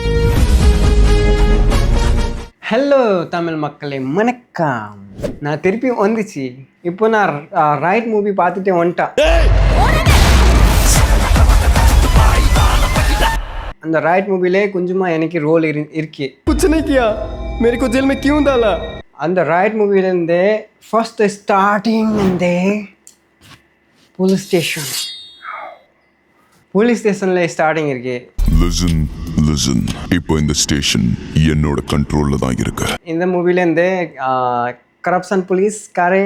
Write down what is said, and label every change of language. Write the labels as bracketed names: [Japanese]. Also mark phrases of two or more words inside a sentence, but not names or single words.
[Tamil] ஹலோ தமிழ் மக்களே, வணக்கம். நான் திருப்பி வந்துச்சு. இப்போ நான் ரைட் மூவி பார்த்துட்டு வந்துட்டேன். அந்த ரைட் மூவிலே கொஞ்சமாக எனக்கு ரோல் இருக்கு. [Hindi] कुछ नहीं किया, मेरे को जेल में क्यों डाला? [Tamil] அந்த ரைட் மூவிலேருந்து [English] first starting [Tamil] வந்து போலீஸ் ஸ்டேஷனில் ஸ்டார்டிங் இருக்கு. லிசன் இப்போ இந்த ஸ்டேஷன் என்னோட கண்ட்ரோல்ல தான் இருக்கு. இந்த மூவிலேருந்து கரப்ஷன் போலீஸ்காரே